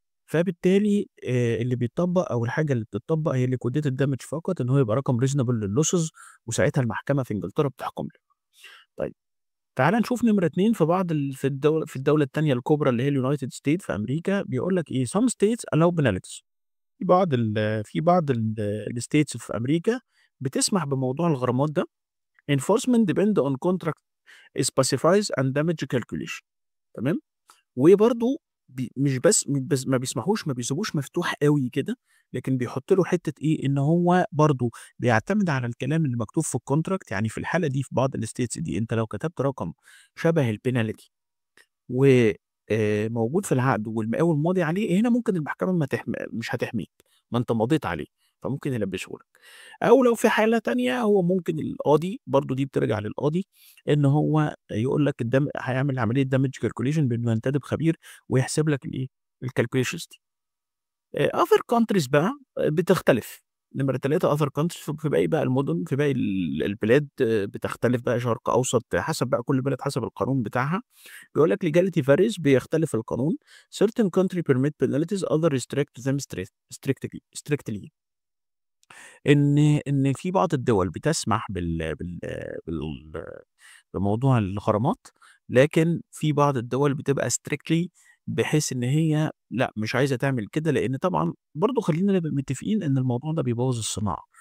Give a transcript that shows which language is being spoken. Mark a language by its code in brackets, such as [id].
[ar] فبالتالي اللي بيتطبّق أو الحاجة اللي بتطبّق هي liquidated damage فقط، إن هو يبقى رقم reasonable للlosses وساعتها المحكمة في إنجلترا بتحكم له. طيب تعالَ نشوف نمرة 2 في بعض في الدولة التانية الكبرى اللي هي الunited states في أمريكا، بيقول لك إيه [en] some states allow penalties. [ar] في بعض الstates في أمريكا بتسمح بموضوع الغرامات ده. [en] enforcement depend on contract specifies and damage calculation. [ar] تمام؟ وبرضه مش بس ما بيسيبوش مفتوح أوي كده، لكن بيحط له حتّة إيه، إن هو برضه بيعتمد على الكلام اللي مكتوب في الcontract. يعني في الحالة دي في بعض الstates دي أنت لو كتبت رقم شبه الpenalty و موجود في العقد والمقاول ماضي عليه، هنا ممكن المحكمة ما تحم مش هتحميك، ما أنت مضيت عليه، فممكن يلبّسه لك. أو لو في حالة تانية هو ممكن القاضي برضه دي بترجع للقاضي، إن هو يقول لك هيعمل عملية damage calculation بإنه ينتدب خبير ويحسب لك الإيه، الcalculations دي. other countries بقى بتختلف. نمرة 3 other countries في باقي بقى المدن، في باقي البلاد بتختلف بقى شرق أوسط، حسب بقى كل بلد حسب القانون بتاعها. بيقول لك [en] legality varies [ar] بيختلف القانون. [en] certain country permit penalties other restrict them strictly. [ar] إن في بعض الدول بتسمح بال بموضوع الغرامات، لكن في بعض الدول بتبقى strictly بحيث إن هي لأ، مش عايزة تعمل كده، لإن طبعًا برضه خلّينا نبقى متفقين إن الموضوع ده بيبوّظ الصناعة.